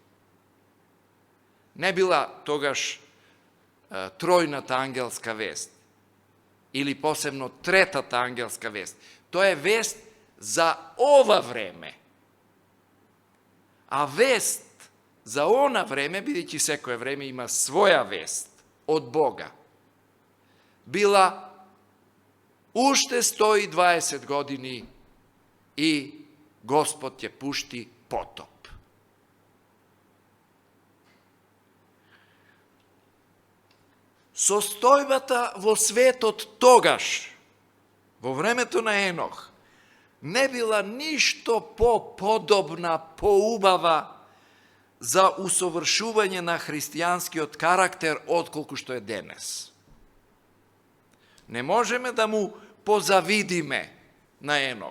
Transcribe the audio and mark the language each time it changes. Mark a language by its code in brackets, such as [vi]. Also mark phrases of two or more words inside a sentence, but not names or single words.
[mk] Не била тогаш тројната ангелска вест, или посебно третата ангелска вест. Тоа е вест за ова време. А вест за она време, бидејќи секое време има своја вест од Бога, била уште 120 години и Господ је пушти потоп. Состојбата во светот тогаш, во времето на Енох, не била ништо по-подобна, поубава за усовршување на христијанскиот карактер отколку што е денес. Не можеме да му позавидиме на Енох.